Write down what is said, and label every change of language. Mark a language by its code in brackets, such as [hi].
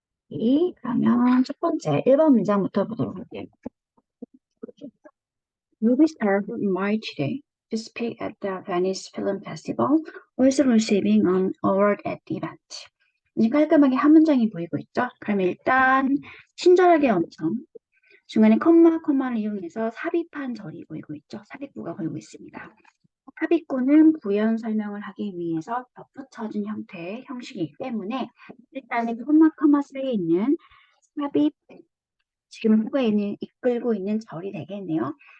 [ko] 그러면 첫 번째 1번 문장부터 보도록 할게요. [en] Movie star who invited today to speak at the Venice Film Festival was receiving an award at the event. [ko] 깔끔하게 한 문장이 보이고 있죠? 그럼 일단 친절하게 엄청 중간에 콤마를 이용해서 삽입한 절이 보이고 있죠? 삽입구가 보이고 있습니다. 삽입구는 부연 설명을 하기 위해서 덧붙여준 형태의 형식이기 때문에 일단은 콤마 사이에 있는 삽입, 지금 후에 있는 이끌고 있는 절이 되겠네요.